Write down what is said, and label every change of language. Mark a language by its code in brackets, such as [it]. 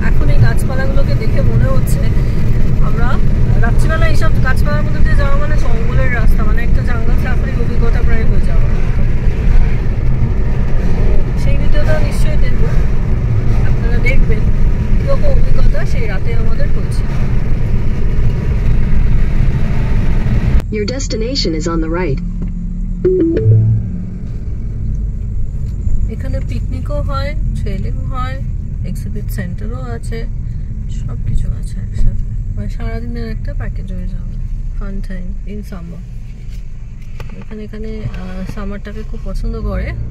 [bn] এখন এই গাছপালাগুলোকে দেখে মনে হচ্ছে আমরা রাত্রিবেলা এইসব গাছপালার মধ্যে দিয়ে যাওয়া মানে জঙ্গলের রাস্তা, মানে একটা জঙ্গল সাফারির অভিজ্ঞতা প্রায় হয়ে যাওয়া। সেই ভিডিওটা নিশ্চয়ই দেখব, আপনারা দেখবেন কীরকম অভিজ্ঞতা সেই রাতে আমাদের হয়েছিল। [en] Your destination is on the right. [bn] এখানে পিকনিকও হয়, ট্রেলিং হয়, এক্সিবিট সেন্টারও আছে, সব কিছু আছে একসাথে। মানে সারাদিনের একটা প্যাকেজ হয়ে যাবে, [en] Fun time in summer. [bn] এখানে সামারটাকে খুব পছন্দ করে।